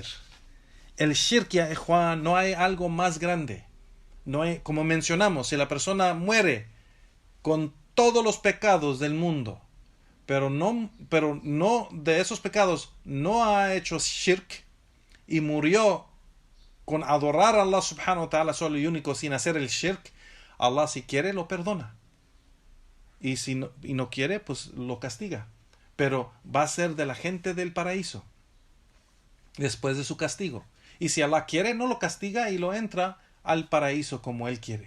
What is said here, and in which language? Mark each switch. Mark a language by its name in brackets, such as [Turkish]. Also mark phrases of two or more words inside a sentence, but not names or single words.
[Spanish] El shirk, ya Juan, no hay algo más grande. No hay, como mencionamos, si la persona muere con todos los pecados del mundo, pero no de esos pecados no ha hecho shirk y murió con adorar a Allah [Arabic] سبحانه وتعالى [Spanish] solo y único sin hacer el shirk, Allah si quiere lo perdona. Y si no quiere, pues lo castiga. Pero va a ser de la gente del paraíso después de su castigo. Y si Allah quiere, no lo castiga y lo entra al paraíso como Él quiere.